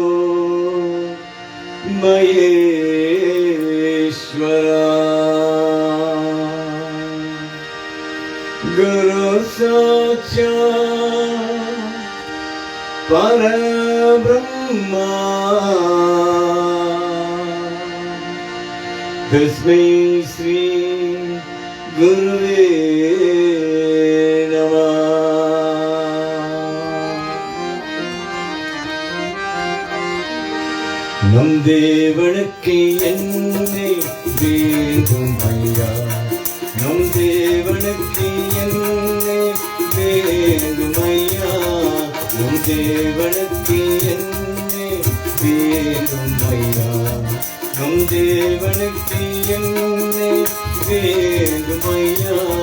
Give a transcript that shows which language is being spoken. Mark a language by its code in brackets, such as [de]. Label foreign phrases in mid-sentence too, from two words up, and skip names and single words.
[sa] महेश्वरा गुरु साक्षात् परब्रह्मा तस्मै श्री गुरुवे [ta] नमः நம் தேவனுக்கு என்னை வேண்டும் ஐயா நம் தேவனுக்கு என்னை வேண்டும் ஐயா நம் தேவனுக்கு என்னை வேண்டும் ஐயா நம் தேவனுக்கு என்னை வேண்டும் ஐயா